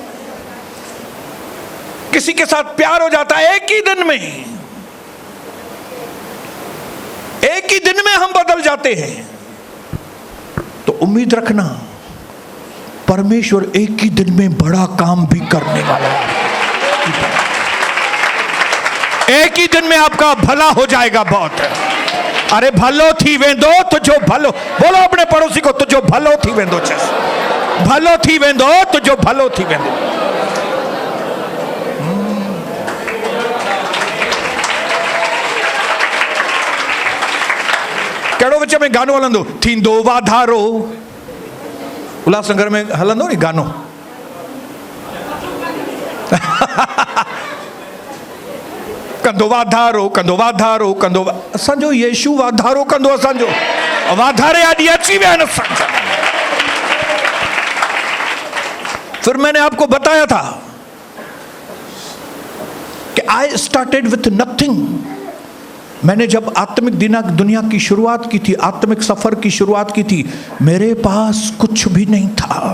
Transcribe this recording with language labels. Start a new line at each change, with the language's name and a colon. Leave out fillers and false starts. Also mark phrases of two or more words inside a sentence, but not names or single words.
Hindi: किसी के साथ प्यार हो जाता है एक ही दिन में, एक ही दिन में हम बदल जाते हैं। तो उम्मीद रखना परमेश्वर एक ही दिन में बड़ा काम भी करने वाला है। एक ही दिन में आपका भला हो जाएगा बहुत।
Sindhi: अरे भलो थी वेंदो तुझो भलो,
Hindi: बोलो अपने पड़ोसी को,
Sindhi: तुझो भलो थी वेंदो, भलो थी वेंदो तुझो भलो थी वेंदो। कहिड़ो विच में गानो हलंदो? थींदो वाधारो। उल्हासनगर में हलंदो नी गानो। कंदो वाधारो, कंदो वाधारो, कंदो असांजो यीशु वाधारो कंदो, असांजो वाधारे आदि अची विया न।
Hindi: फिर मैंने आपको बताया था कि
English: I started with nothing.
Hindi: मैंने जब आत्मिक दुनिया की शुरुआत की थी, आत्मिक सफर की शुरुआत की थी, मेरे पास कुछ भी नहीं था।